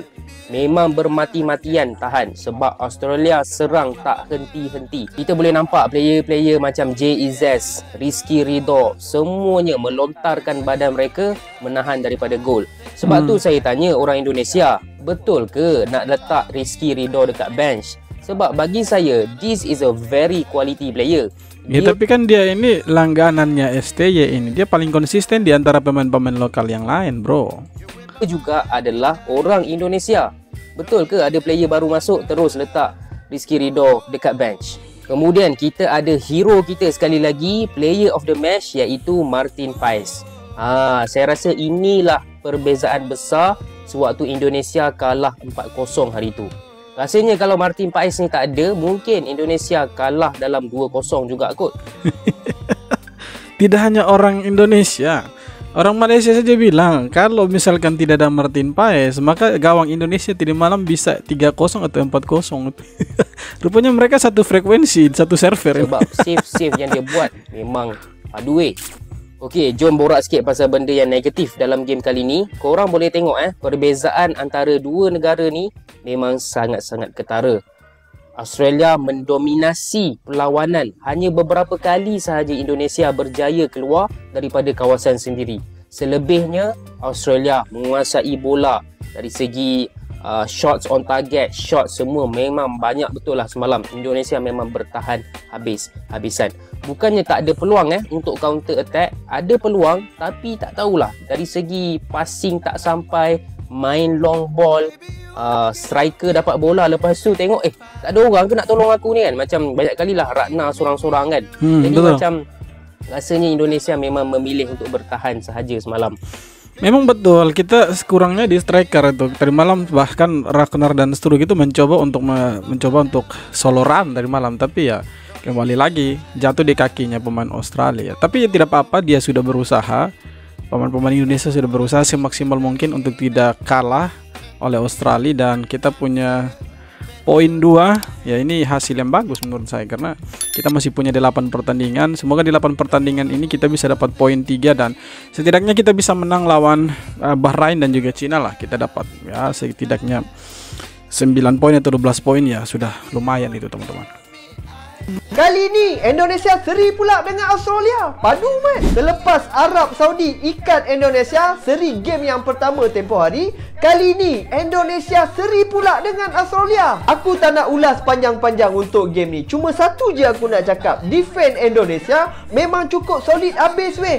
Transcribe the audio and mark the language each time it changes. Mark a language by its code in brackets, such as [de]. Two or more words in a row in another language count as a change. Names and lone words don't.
[ms] Memang bermati-matian tahan sebab Australia serang tak henti-henti. Kita boleh nampak player-player macam Jay Izzez, Rizky Ridho, semuanya melontarkan badan mereka menahan daripada gol. Sebab tu saya tanya orang Indonesia, betul ke nak letak Rizky Ridho dekat bench? Sebab bagi saya, [en] this is a very quality player. [id] Ya, tapi kan dia ini langganannya STY ini. Dia paling konsisten di antara pemain-pemain lokal yang lain, bro. [ms] Dia juga adalah orang Indonesia. Betul ke ada player baru masuk terus letak Rizky Ridho dekat bench? Kemudian kita ada hero kita sekali lagi, [en] player of the match, iaitu Martin Paes. [ms] Saya rasa inilah perbezaan besar sewaktu Indonesia kalah 4-0 hari itu. Rasanya kalau Martin Paes ni tak ada, mungkin Indonesia kalah dalam 2-0 juga kot. [id] Tidak hanya orang Indonesia, orang Malaysia saja bilang kalau misalkan tidak ada Martin Paes, maka gawang Indonesia tadi malam bisa 3-0 atau 4-0. [ms] Rupanya mereka satu frekuensi, satu server. Sebab save yang dia buat memang aduh. Okey, jom borak sikit pasal benda yang negatif dalam game kali ni. Korang boleh tengok perbezaan antara dua negara ni memang sangat-sangat ketara. Australia mendominasi perlawanan. Hanya beberapa kali sahaja Indonesia berjaya keluar daripada kawasan sendiri. Selebihnya Australia menguasai bola dari segi [en] shots on target, [ms] shots semua memang banyak betul lah semalam. Indonesia memang bertahan habis-habisan. Bukannya tak ada peluang untuk [en] counter attack, [ms] ada peluang tapi tak tahulah dari segi passing tak sampai, main [en] long ball, [ms] striker dapat bola lepas tu tengok tak ada orang ke nak tolong aku ni kan. Macam banyak kali lah Ratna sorang-sorang kan. Jadi betul. Macam rasanya Indonesia memang memilih untuk bertahan sahaja semalam. [id] Memang betul, kita kurangnya di striker itu. Tadi malam bahkan Ragnar dan Sturridge itu mencoba untuk [en] solo run [id] dari malam, tapi ya kembali lagi jatuh di kakinya pemain Australia. Tapi ya tidak apa-apa, dia sudah berusaha. Pemain-pemain Indonesia sudah berusaha semaksimal mungkin untuk tidak kalah oleh Australia, dan kita punya poin 2. Ya ini hasil yang bagus menurut saya, karena kita masih punya 8 pertandingan. Semoga di 8 pertandingan ini kita bisa dapat poin 3, dan setidaknya kita bisa menang lawan Bahrain dan juga Cina lah. Kita dapat ya setidaknya 9 poin atau 12 poin, ya sudah lumayan itu teman-teman. [ms] Kali ini Indonesia seri pula dengan Australia. Padu mat. Selepas Arab Saudi ikat Indonesia seri game yang pertama tempoh hari, kali ini Indonesia seri pula dengan Australia. Aku tak nak ulas panjang-panjang untuk game ni. Cuma satu je aku nak cakap. Defend Indonesia memang cukup solid habis weh.